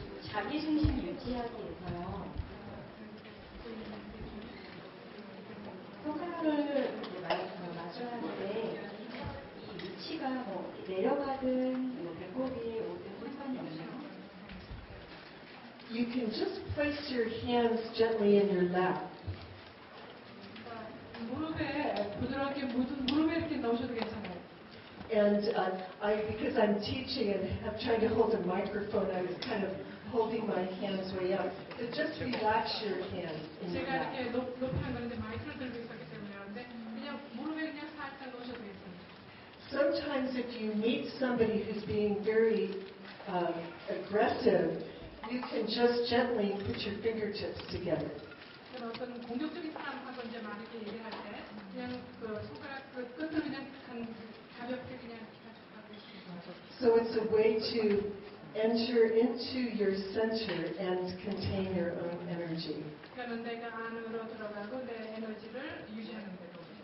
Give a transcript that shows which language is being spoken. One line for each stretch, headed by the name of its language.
Korean: 자기 중심 유지하기에서요. 손가락을 맞춰야 하는데 이 위치가 뭐 내려가든 뭐 배꼽 위에 오든 상관이 없나요?
English: You can just place your hands gently in your lap.
Korean: 무릎에 부드럽게 무릎에 이렇게 넣으셔도 괜찮아요.
English: And because I'm teaching and I'm trying to hold a microphone, I was kind of holding my hands way up. So just relax your hands in your
Korean: 제가
English: lap.
Korean: 이렇게 높이 한 건데 마이크를 들고 있었기 때문에 그런데 그냥 무릎에 그냥 살짝 넣으셔도 괜찮아요.
English: Sometimes if you meet somebody who's being very aggressive, you can just gently put your fingertips together.
Korean: 어떤 공격적인 사람하고 이제 막 이렇게 얘기할 때 그냥 그 손가락 그 끝을 그냥 가볍게 그냥 하고 있습니다.
English: So it's a way to enter into your center and contain your own energy.
Korean: 그러니까 내가 안으로 들어가고 내 에너지를 유지하는 대로.